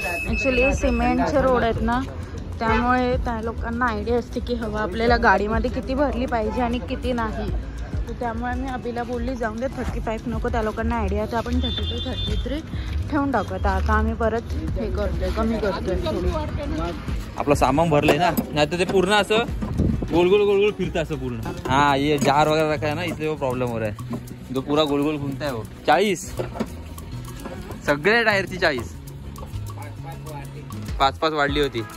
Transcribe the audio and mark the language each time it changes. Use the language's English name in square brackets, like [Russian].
[Marathi] Actually सिमेंटचे road आहेत ना, त्यामुळे त्या लोकांना आयडिया असते की हवा आपल्याला गाडीमध्ये किती भरली पाहिजे आणि किती नाही. तर त्यामुळे मी अभिला बोलली जाऊन दे 35 नको, त्या लोकांना आयडिया. तर आपण 32, 33 ठेवून टाकू. तर आता आम्ही परत हे करतोय, कमी करतोय थोडी. आपलं सामान भरलंय ना, नाही तर ते पूर्ण असं गोल गोल गोल गोल फिरता असं पूर्ण। [Hindi] हाँ ये जार वगैरह रखा है ना इसलिए वो प्रॉब्लेम हो रहा है, जो पूरा गोल गोल घूमता है वो। [Marathi] 40 सगळ्या टायरची 40 5 वाढली होती।